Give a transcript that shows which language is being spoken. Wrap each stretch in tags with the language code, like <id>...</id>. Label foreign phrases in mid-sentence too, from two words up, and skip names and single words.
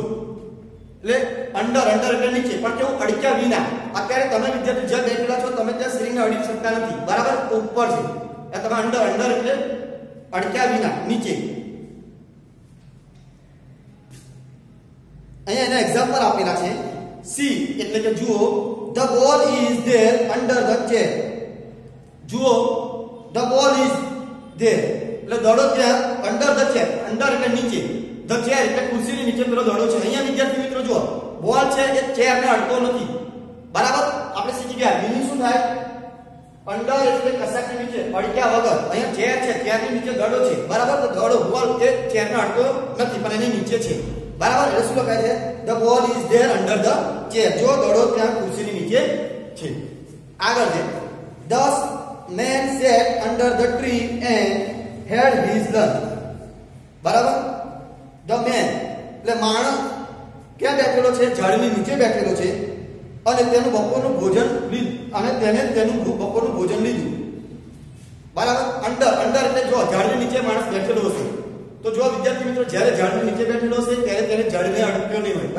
<gu>એટલે અંડર એટલે નીચે પણ કેવું? અડક્યા વિના. અત્યારે તમે વિદ્યાર્થી જ્યાં બેઠેલા છો તમે ત્યાં સીલિંગને અડી શકતા નથી. બરાબર? તો ઉપર છે. એટલે તમે અંડર એટલે અડક્યા વિના, નીચે. અહીંયા એના એક્ઝામ્પલ આપેલા છે. સી એટલે કે જુઓ</gu> <en>the ball is there under the chair.</en> <gu>જુઓ</gu> <en>the ball is there</en> <gu>એટલે દડો ત્યાં</gu> <en>under the chair.</en> <gu>under એટલે નીચે,</gu> <en>the chair</en> <gu>એટલે ખુરશીની નીચે પેલો દડો છે. અહીંયા વિદ્યાર્થી મિત્રો જુઓ બોલ છે એ ચેરને અડતો નથી. બરાબર? આપણે શીખી ગયા મીનિંગ શું થાય? અંદર એટલે કશાકની નીચે અડક્યા વગર. અહીંયા ચેર છે, ચેરની નીચે દડો છે. બરાબર? તો દડો બોલ એ ચેરને અડતો નથી પણ એની નીચે છે. બરાબર? એટલે શું લખાય છે?</gu> <en>the ball is there under the chair.</en> <gu>જો દડો ત્યાં ખુરશીની નીચે છે. આગળ છે</gu> <en>the man sat under the tree and had his lunch.</en> <gu>બરાબર?</gu> <en>the man</en> <gu>એટલે માણસ ક્યાં બેઠેલો છે? ઝાડની નીચે બેઠેલો છે અને તેનું બપોરનું ભોજન લીધું અને તેને તેનું બપોરનું ભોજન લીધું. બરાબર? અંડર એટલે જો ઝાડની નીચે માણસ બેઠેલો હશે તો જો વિદ્યાર્થી મિત્રો જ્યારે ઝાડની નીચે બેઠેલો હશે ત્યારે તેને ઝાડને અડક્યો નહીં હોય.</gu>